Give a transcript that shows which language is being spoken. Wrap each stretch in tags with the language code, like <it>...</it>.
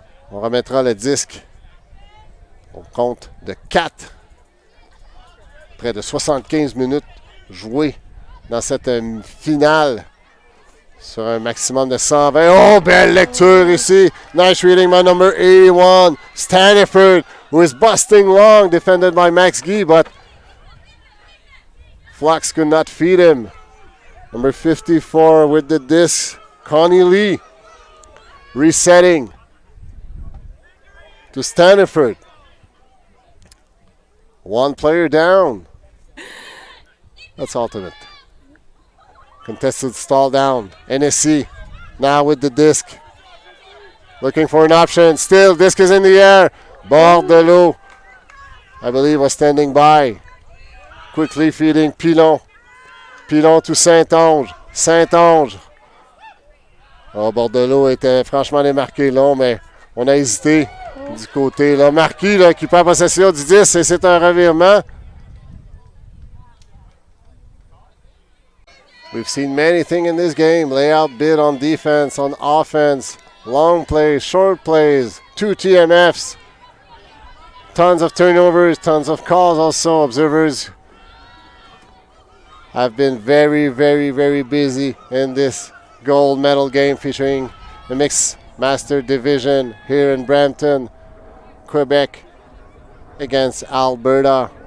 <fr>On remettra le disque au compte de 4. Près de 75 minutes jouées dans cette finale sur un maximum de 120. Oh, belle lecture ici.</fr> <en>Nice reading by number 81, Staniford, who is busting long, defended by Max Guy, but Flux could not feed him. Number 54 with the disc, Connie Lee, resetting to Staniford. One player down. That's ultimate. Contested stall down. NSC now with the disc. Looking for an option. Still, disc is in the air. Bordelot, I believe, was standing by. Quickly feeding Pilon. Pilon to St-Onge. St-Onge.</en> <fr>Oh, Bordelot était franchement démarqué long, mais on a hésité du côté. Là, Marquis là, qui prend possession du 10 et c'est un revirement.</fr> <en>We've seen many things in this game. Layout bid on defense, on offense, long plays, short plays, 2 TMFs, tons of turnovers, tons of calls also. Observers have been very, very, very busy in this gold medal game featuring the Mixed Master division here in Brampton, Quebec against Alberta.</en>